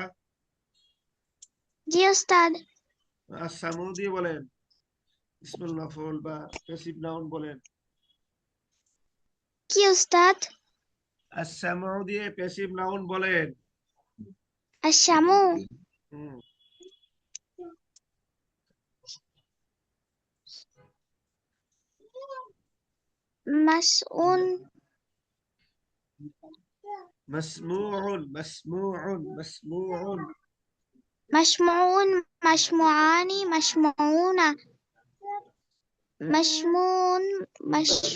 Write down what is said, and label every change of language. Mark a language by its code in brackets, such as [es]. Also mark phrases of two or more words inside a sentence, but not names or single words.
[bn] জি ওস্তাদ। আসামু দিয়ে বলেন, [ar] اسم المفعول [bn] বা [en] passive noun [bn] বলেন। কি ওস্তাদ? আসামু দিয়ে [en] passive noun [bn] বলেন। [ar] আশামু হুম, মাসউন مسموع مسموع مسموع مسموع مسموعان مسموعون مسموع مس